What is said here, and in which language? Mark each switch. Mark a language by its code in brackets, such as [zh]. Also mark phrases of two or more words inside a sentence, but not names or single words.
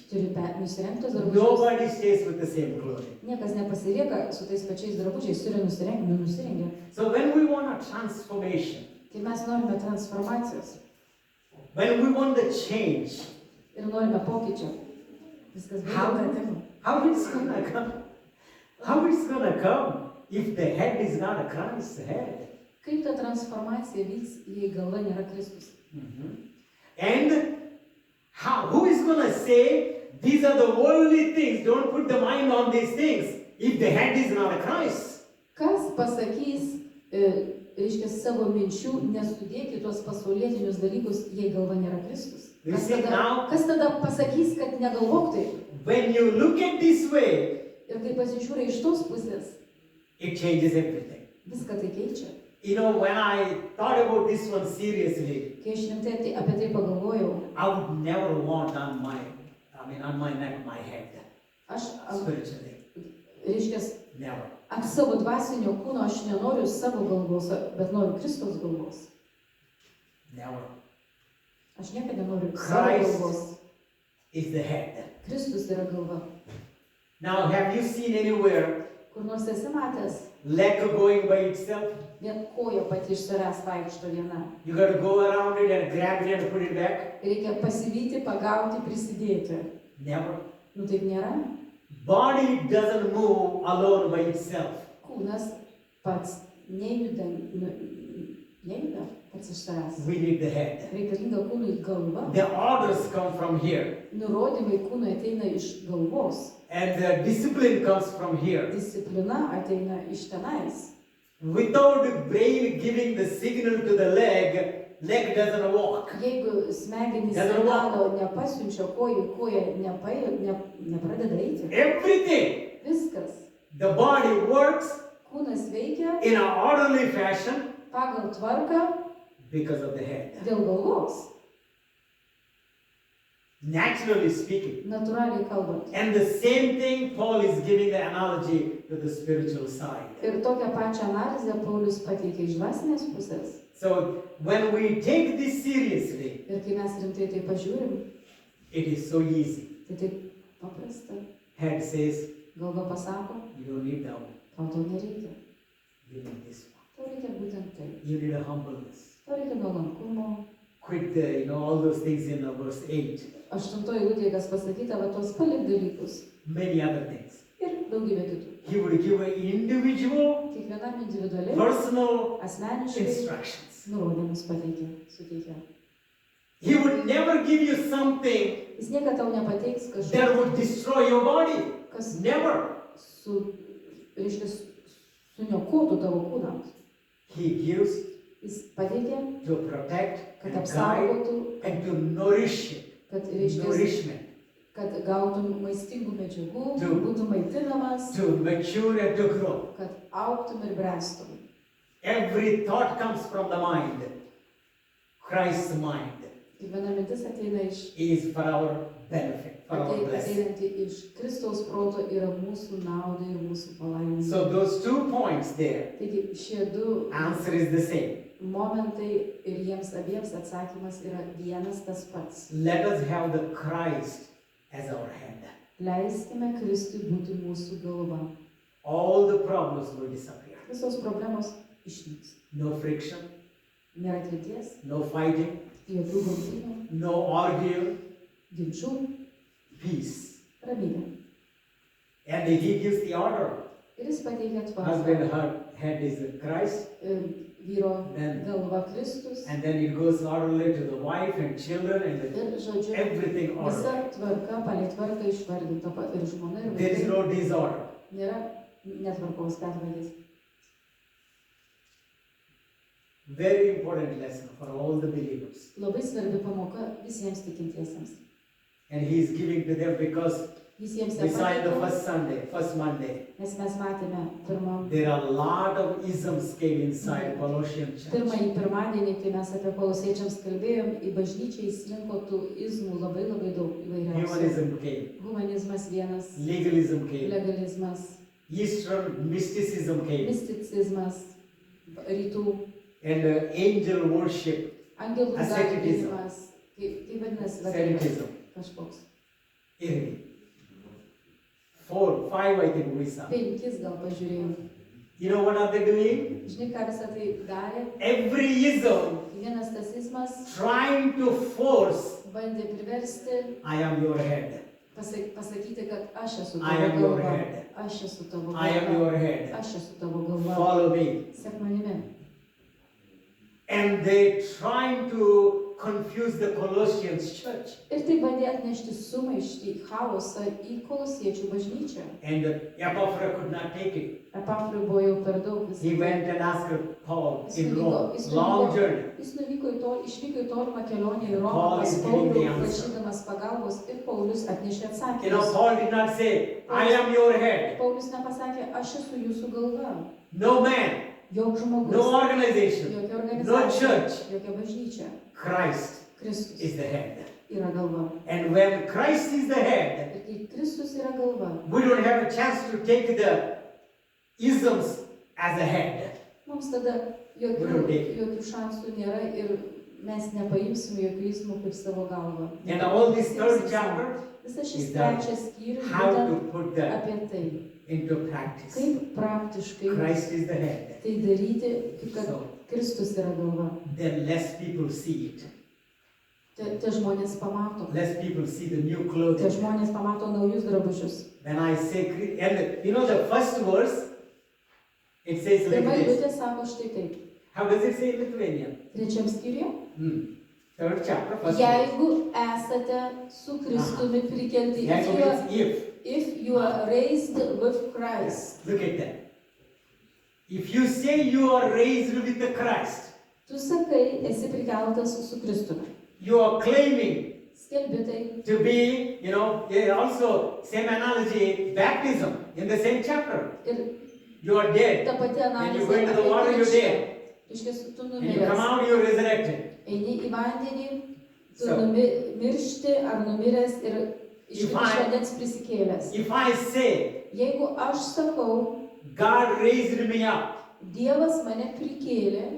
[lt] turi nusirengtos drabužius. [en] Nobody stays with the same clothing. [lt] Niekas nepasilieka su tais pačiais drabužiais, turi nusirengia. [en] So when we want a transformation, [lt] Kai mes norime transformacijos [en] when we want the change, [lt] ir norime pokyčio, viskas [en] How? [lt] būtų. [en] how it's gonna come? How it's gonna come if the head is not a Christ's head? [lt] Kaip ta transformacija vyks, jei galva nėra Kristus? [en] And who is gonna say these are the worldly things? Don't put the mind on these things if the head is not a Christ. [lt] Kas pasakys, reiškia, savo minčių, nesudėti tuos pasaulietinius dalykus, jei galva nėra Kristus? [en] You see, now- [lt] Kas tada pasakys, kad negalvok taip? [en] When you look at this way, [lt] Ir kai pasižiūrė iš tos pusės, [en] it changes everything. [lt] viską tai keičia. [en] When I thought about this one seriously, [lt] Kai aš rimtai apie tai pagalvojau, [en] I would never want on my neck, my head, [lt] aš, [en] spiritually. [lt] reiškia, [en] Never. [lt] ant savo dvasinio kūno aš nenoriu savo galvos, bet noriu Kristaus galvos. [en] Never. [lt] Aš niekada nenoriu savo [en] Christ. [lt] galvos. [en] Is the head. [lt] Kristus yra galva. [en] Now, have you seen anywhere [lt] Kur nors esi matęs, [en] leg going by itself? [lt] vien koja pati iš savęs vaikšto viena. [en] You got to go around it and grab it and put it back? [lt] Reikia pasivyti, pagauti, prisidėti. [en] Never. [lt] Nu taip nėra. [en] Body doesn't move alone by itself. [lt] Kūnas pats nejuda pats iš savęs. [en] We need the head. [lt] Reikalinga kūnui galva. [en] The orders come from here. [lt] Nurodymai kūnui ateina iš galvos. [en] And the discipline comes from here. [lt] Disciplina ateina iš tenais. [en] Without the brain giving the signal to the leg doesn't walk. [lt] Jeigu smegenys signalo nepasiunčia kojų, koja nepradeda eiti. [en] Everything. [lt] Viskas. [en] The body works [lt] Kūnas veikia [en] in an orderly fashion [lt] pagal tvarką [en] because of the head. [lt] dėl galvos. [en] Naturally speaking. [lt] Natūraliai kalbant. [en] And the same thing Paul is giving the analogy to the spiritual side. [lt] Ir tokią pačią analizę Paulius pateikė iš dvasinės pusės. [en] So when we take this seriously, [lt] Ir kai mes rimtai tai pažiūrim, [en] it is so easy. [lt] tai taip paprasta. [en] Head says, [lt] Galva pasako, [en] you don't need that one. [lt] tau to nereikia. [en] You need this one. [lt] Tau reikia būtent tai. [en] You need a humbleness. [lt] Tau reikia nuolankumo. [en] Quit the, all those things in verse 8. [lt] 8 eilutėje, kas pasakyta, va tos palik dalykus. [en] Many other things. [lt] Ir daugybė kitų. [en] He would give an individual, [lt] Kiekvienam individualiai, [en] personal [lt] asmeniškai [en] instructions. [lt] nurodymus pateikė, suteikė. [en] He would never give you something [lt] Jis niekada tau nepateiks [en] that [lt] kažko, [en] would destroy your body. [lt] kas [en] Never. [lt] reiškia, suniokotų tavo kūną. [en] He gives [lt] Jis pateikė, [en] to protect [lt] kad [en] and guide [lt] apsaugotų, [en] and to nourish it. [lt] kad, reiškia, [en] Nourishment. [lt] kad gautum maistingų medžiagų, [en] To- [lt] būtum maitinamas, [en] To mature and to grow. [lt] kad augtum ir bręstum. [en] Every thought comes from the mind. Christ's mind [lt] Kiekviena mintis ateina iš [en] is for our benefit. for our blessing. [lt] ateinanti iš Kristaus proto yra mūsų naudai ir mūsų palaimai. [en] So those 2 points there, [lt] Taigi šie du [en] answer is the same. [lt] momentai ir jiems abiems atsakymas yra vienas tas pats. [en] Let us have the Christ as our head. [lt] Leiskime Kristui būti mūsų galva. [en] All the problems will disappear. [lt] Visos problemos išnyks. [en] No friction, [lt] Nėra kliūties, [en] no fighting, [lt] jokių grumtynių, [en] no arguing, [lt] ginčių, [en] peace. [lt] ramybė. [en] And he gives the order. [lt] Ir jis pateikia [en] Husband, [lt] tvarką. [en] her head is Christ. [lt] Vyro [en] Then- [lt] galva Kristus. [en] And then it goes orderly to the wife and children and [lt] Ir žodžiu, [en] everything [lt] visa [en] orderly. [lt] tvarka, palei tvarką išvardinta ir žmona ir [en] There is [lt] vaikai. [en] no disorder. [lt] Nėra netvarkos pervargės. [en] Very important lesson for all the believers. [lt] Labai svarbi pamoka visiems tikintiesiems. [en] And he is giving to them because [lt] Jis jiems [en] we saw in the [lt] nepatiko, [en] first Monday, [lt] nes mes matėme pirmą [en] there are a lot of isms came inside Colossian church. [lt] Pirmąjį pirmadienį, kai mes apie kolosiečiams kalbėjom, į bažnyčią įslinko tų izmų labai daug įvairiausių. [en] Humanism came, [lt] Humanizmas vienas, [en] legalism came, [lt] legalizmas, [en] Eastern mysticism came, [lt] misticizmas, rytų, [en] and angel worship, [lt] angelų [en] Asceticism. [lt] garbinimas, kaip vadinasi, vadinamas [en] Asceticism. [lt] kažkoks. [en] Irgi. 4, 5 I think we saw. [lt] 5 gal pažiūrėjom. [en] You know what are they doing? [lt] Žinai, ką visą tai darė? [en] Every ism [lt] Vienas tas izmas [en] trying to force, [lt] bandė priversti [en] I am your head, [lt] pasakyti, kad aš esu [en] I [lt] tavo [en] am your [lt] galva. [en] head. [lt] Aš esu tavo [en] I am [lt] galva. [en] your head. [lt] Aš esu tavo galva. [en] Follow me. [lt] Sek manimi. [en] And they trying to confuse the Colossians church. [lt] Ir tai bandė atnešti sumaištį, chaosą į kolosiečių bažnyčią. [en] And Epaphras could not take it. [lt] Epafriui buvo jau per daug [en] He [lt] visą. [en] went and asked Paul [lt] Jis [en] in [lt] nuvyko- [en] Rome. [lt] jis [en] Long [lt] nuvyko- [en] journey. [lt] Jis išvyko į tolimą kelionę į Romą [en] Paul [lt] pas [en] is giving the [lt] Paulių, [en] answer. [lt] prašydamas pagalbos ir Paulius atnešė [en] You know, [lt] atsakymus. [en] Paul did not say, I am your head. [lt] Paulius nepasakė, aš esu jūsų galva. [en] No man, [lt] Joks žmogus, [en] no organization, [lt] jokia [en] no [lt] organizacija, [en] church. [lt] jokia bažnyčia. [en] Christ [lt] Kristus [en] is the head. [lt] yra galva. [en] And when Christ is the head, [lt] Ir kai Kristus yra galva, [en] we don't have a chance to take the isms as a head. [lt] mums tada jokių šansų nėra ir mes nepaimsim jokių įsmų kaip savo galvą. [en] And all this third chapter, [lt] Visas šis [en] is that [lt] trečias skyrius [en] how to [lt] būtent [en] put that [lt] apie tai, [en] into practice. [lt] kaip praktiškai [en] Christ is the head. [lt] tai daryti, kaip kad [en] So [lt] Kristus yra galva. [en] then less people see it. [lt] Tie žmonės pamato. [en] Less people see the new [lt] Tie [en] clothing. [lt] žmonės pamato naujus drabužius. [en] When I say, and you know the first verse, it says like [lt] Pirma [en] this. [lt] eilutė sako štai taip. [en] How does it say in Lithuanian? [lt] Trečiam skyriuje. [en] Third chapter, first verse. [lt] Jeigu esate su Kristumi prikelti, Jeigu [en] if you are raised with Christ, look at that. If you say you are raised with the Christ, [lt] tu sakai, esi prikeltas su Kristumi. [en] you are claiming [lt] Skelbi tai. [en] to be, you know, also same analogy, baptism in the same chapter. [lt] Ir [en] You are dead. [lt] ta pati [en] When you [lt] analizė [en] go into the [lt] apie [en] water, you're [lt] krikštą. [en] dead. [lt] Reiškia, tu [en] And you come [lt] numiręs. [en] out, you're resurrected. [lt] Eini į vandenį, tu [en] So- [lt] miršti ar numiręs ir iš [en] If I- [lt] vandens prisikėlęs. [en] If I say, [lt] Jeigu aš sakau, [en] God raised me up, [lt] Dievas mane prikėlė,